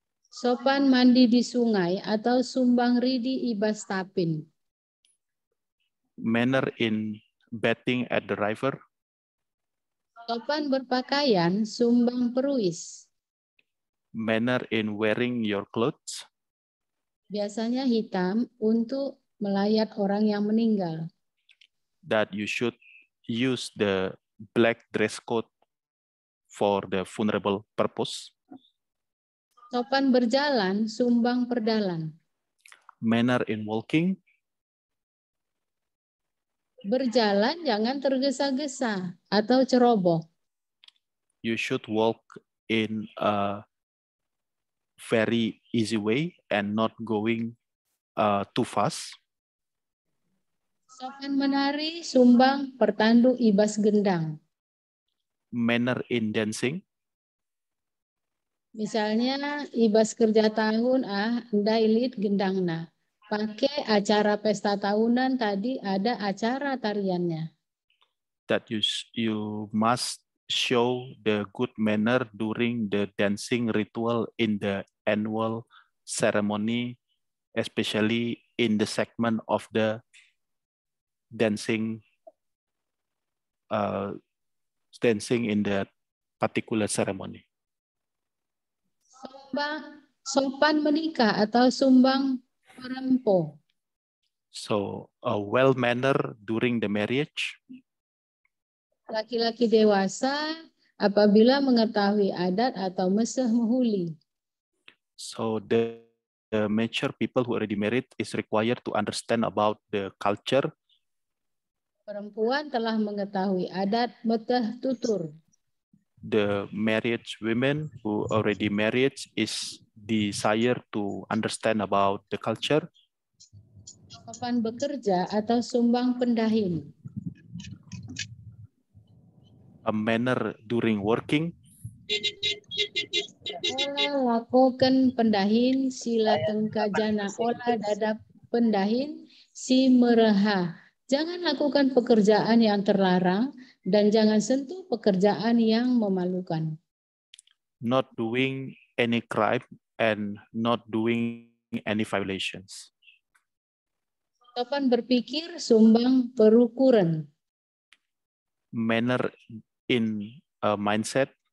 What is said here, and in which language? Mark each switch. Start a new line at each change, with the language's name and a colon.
Indonesian: Sopan mandi di sungai atau
Batak Karo: sumbang ridi ibas tapin.
English: Manner in bathing at the river.
Indonesian: Sopan berpakaian,
Batak Karo: sumbang peruis.
English: Manner in wearing your clothes.
Indonesian: Biasanya hitam untuk melayat orang yang meninggal.
English: That you should use the black dress code for the funeral purpose.
Indonesian: Sopan berjalan,
Batak Karo: sumbang perdalan.
English: Manner in walking.
Indonesian: Berjalan jangan tergesa-gesa atau ceroboh.
English: You should walk in a very easy way and not going too fast.
Indonesian: Sopan menari,
Batak Karo: sumbang pertanduk ibas gendang.
English: Manner in dancing.
Indonesian: Misalnya
Batak Karo: ibas kerja tahun ndailit gendangna.
Indonesian: Pakai acara pesta tahunan tadi ada acara tariannya.
English: That you must show the good manner during the dancing ritual in the annual ceremony, especially in the segment of the dancing in the particular ceremony.
Indonesian: Sopan menikah atau
Batak Karo: sumbang perempo.
English: So a well manner during the marriage.
Indonesian: Laki-laki dewasa apabila mengetahui adat atau
Batak Karo: meseh mehuli.
English: So the mature people who already married is required to understand about the culture.
Indonesian: Perempuan telah mengetahui adat
Batak Karo: meteh tutur.
English: The married women who already married is desire to understand about the culture.
Indonesian: Sopan bekerja atau
Batak Karo: sumbang pendahin.
English: A manner during working.
Batak Karo: Olah lakukan pendahin sila tengka jana olah dadap pendahin si mereha.
Indonesian: Jangan lakukan pekerjaan yang terlarang dan jangan sentuh pekerjaan yang memalukan.
English: Not doing any crime and not doing any violations.
Indonesian: Sopan berpikir,
Batak Karo: sumbang perukuran.
English: Manner in a mindset,